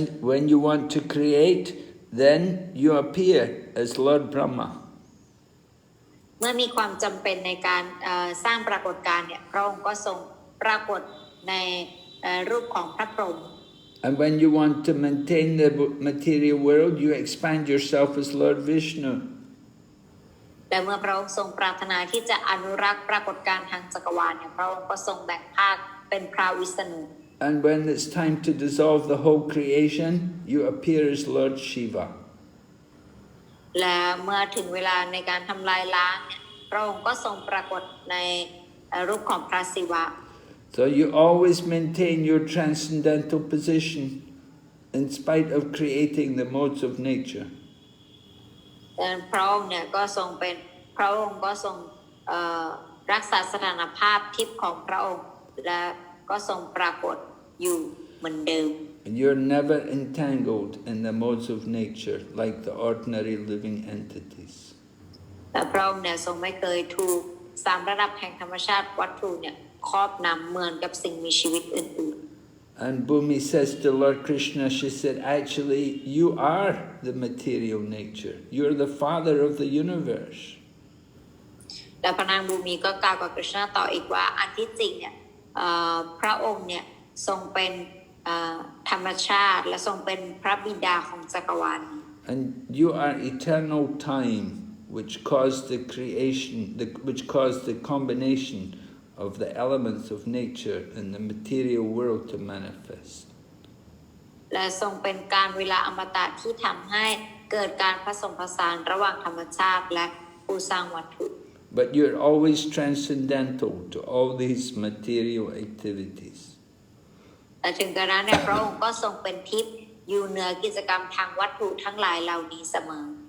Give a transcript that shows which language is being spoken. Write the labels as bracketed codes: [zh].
[en] When you want to create, then you appear as Lord Brahma. [th] เมื่อมีความจำเป็นในการสร้างปรากฏการณ์เนี่ยพระองค์ก็ทรงปรากฏในรูปของพระพรหม [en] And when you want to maintain the material world, you expand yourself as Lord Vishnu. [th] และเมื่อพระองค์ทรงปรารถนาที่จะอนุรักษ์ปรากฏการณ์ทางจักรวาลเนี่ยพระองค์ก็ทรงแบ่งภาคเป็นพระวิษณุ [en] And when it's time to dissolve the whole creation, you appear as Lord Shiva. [th] และเมื่อถึงเวลาในการทำลายล้างเนี่ยพระองค์ก็ทรงปรากฏในรูปของพระศิวะ [en] So you always maintain your transcendental position in spite of creating the modes of nature. [th] แต่พระองค์เนี่ยก็ทรงเป็นพระองค์ก็ทรงรักษาสถานภาพทิพย์ของพระองค์และก็ทรงปรากฏอยู่เหมือนเดิม [en] And you're never entangled in the modes of nature like the ordinary living entities. [th] และพระองค์เนี่ยทรงไม่เคยถูก3 ระดับแห่งธรรมชาติวัตถุเนี่ย ครอบนำเหมือนกับสิ่งมีชีวิตอื่น [en] And Bhumi says to Lord Krishna, she said, actually, you are the material nature. You're the father of the universe. [th] ๆและพระนางบูมีก็กล่าวกับกฤษณะต่ออีกว่าอันที่จริงเนี่ยพระองค์เนี่ยทรงเป็นธรรมชาติและทรงเป็นพระบิดาของจักรวาล [en] And you are eternal time, which caused the creation, which caused the combination of the elements of nature and the material world to manifest. [th] และทรงเป็นการเวลาอมตะที่ทำให้เกิดการผสมผสานระหว่างธรรมชาติและผู้สร้างวัตถุ [en] But you're always transcendental to all these material activities. [th] แต่ถึงกระนั้นเนี่ยพระองค์ก็ทรงเป็นทิพย์อยู่เหนือกิจกรรมทางวัตถุทั้งหลายเหล่านี้เสมอ